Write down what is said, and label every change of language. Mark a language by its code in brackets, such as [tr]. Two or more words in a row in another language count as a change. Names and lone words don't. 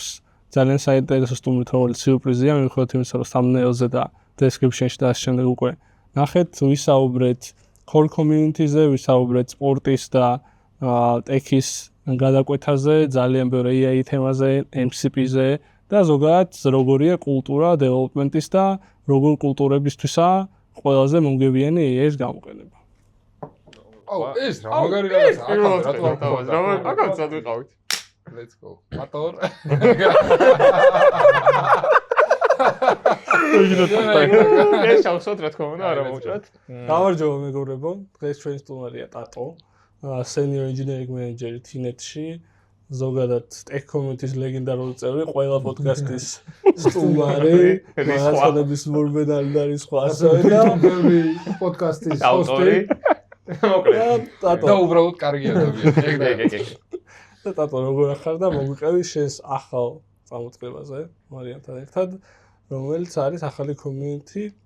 [ka] ძალიან საინტერესო სტუმრით, რომელიც სიურპრიზია, მიუხედავად იმისა, რომ thumbnail-ზე და description-ში და ასე შემდეგ უკვე ნახეთ, ვისაუბრეთ [en] core community-ზე, [ka] ვისაუბრეთ სპორტის და tech-ის გადაკვეთაზე, ძალიან ბევრი AI თემაზე, MCP-ზე და ზოგადად როგორია კულტურა development-ის და როგორ კულტურებისთვისა ყველაზე მომგებიანი AI-ის გამოყენება. ეს რა მაგარი რაღაცა აკაც ვიყავით. [en] Let's go. Motor. [ka] ეს შევსოთ რა თქმა უნდა, არა მოვჭრათ. გამარჯობა მეგობრებო, დღეს ჩვენი სტუმარია ტატო, [en] senior engineering manager [ka] TNET-ში, ზოგადად [en] tech community-ის [ka] ლეგენდარული წევრი, ყველა პოდკასტის სტუმარი, რაღაცების მორბედალი და სხვა ასევე და პოდკასტის ავტორი. და უბრალოდ კარგი ადამიანია. და ტატო როგორ ახარ და მოგვიყევი შენს ახალ წამოწყებაზე მარიამთან ერთად, რომელიც არის ახალი community.